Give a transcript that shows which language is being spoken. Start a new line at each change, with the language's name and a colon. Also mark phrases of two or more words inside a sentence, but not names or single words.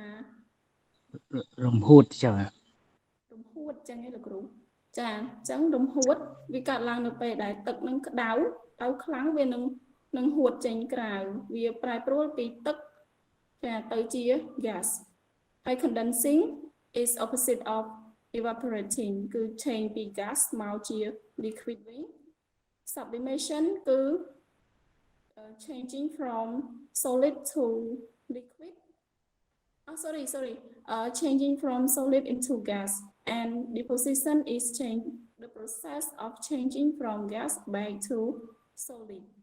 Khmer: រំហួត teacher រំហួតចឹងឯងលោកគ្រូចាអញ្ចឹងរំហួតវាកើតឡើងនៅពេលដែលទឹកនឹងក្តៅ ខ្លាំងវានឹងហួតចេញក្រៅវាប្រែប្រួលពីទឹកចាទៅជា gas ហើយ
English: condensing is opposite of evaporating
Khmer: គឺ change ពី gas មកជា liquid វិញ sublimation គឺ
English: changing from solid to liquid changing from solid into gas and deposition is the process of changing from gas back to solid.